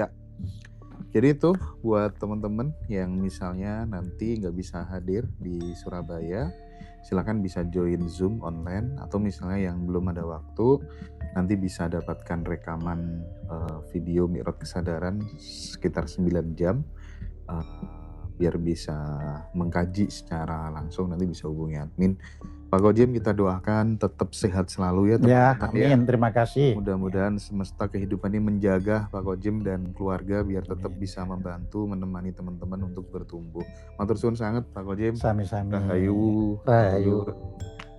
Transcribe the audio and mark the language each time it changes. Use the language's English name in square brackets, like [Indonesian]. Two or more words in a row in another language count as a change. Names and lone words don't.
[Indonesian] Jadi itu buat teman-teman yang misalnya nanti nggak bisa hadir di Surabaya, silakan bisa join Zoom online, atau misalnya yang belum ada waktu, nanti bisa dapatkan rekaman video Mi'raj Kesadaran sekitar 9 jam, biar bisa mengkaji secara langsung, nanti bisa hubungi admin. Pak Kojem, kita doakan tetap sehat selalu ya Ya, teman-teman. amin. Terima kasih. Mudah-mudahan semesta kehidupan ini menjaga Pak Kojem dan keluarga biar tetap bisa membantu menemani teman-teman untuk bertumbuh. [Javanese] Matur suwun [Indonesian] sangat Pak Kojem. Sami-sami. Rahayu. Rahayu.